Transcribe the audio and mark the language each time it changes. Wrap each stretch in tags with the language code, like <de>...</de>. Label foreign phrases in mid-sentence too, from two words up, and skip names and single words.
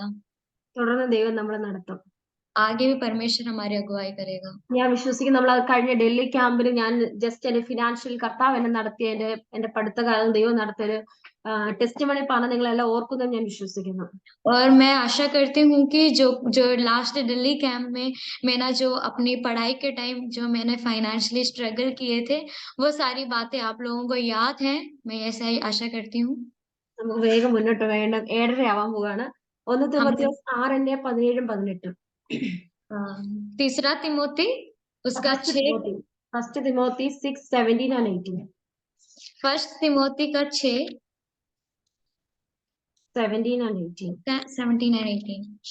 <ml>തുടർന്ന് ദൈവം നമ്മളെ നടത്തും.</ml> <hi>आगे भी परमेश्वर हमारी अगुवाई करेगा.</hi> <ml>ഞാൻ വിശ്വസിക്കുന്നു. നമ്മൾ കഴിഞ്ഞ ഡൽഹി ക്യാമ്പിൽ ഞാൻ ജസ്റ്റ് എന്റെ ഫിനാൻഷ്യൽ കർത്താവ് എന്നെ നടത്തിയ എന്റെ പഠിത്തകാലം ദൈവം നടത്തിയൊരു ടെസ്റ്റിമണി പറഞ്ഞ് നിങ്ങളെല്ലാം ഓർക്കുന്നത് ഞാൻ വിശ്വസിക്കുന്നു.</ml> <hi>और मैं आशा करती हूँ कि जो लास्ट दिल्ली कैंप में मैंने जो अपनी पढ़ाई के टाइम जो मैंने</hi> <en>financially struggle</en> <hi>किए थे, वो सारी बातें आप लोगों को याद है. मैं ऐसा ही आशा करती हूँ.</hi> <ml>നമുക്ക് വേഗം മുന്നോട്ട് വേണ്ട, 7:30 ആവാൻ പോവാണ്. 1 തിമോത്തിയോസ് 6:18.</ml> <hi>तीसरा तिमोथी उसका 6, फर्स्ट तिमोथी 6:17 and 18. फर्स्ट तिमोथी का 6, 17 and 18. 17 and 18.</hi>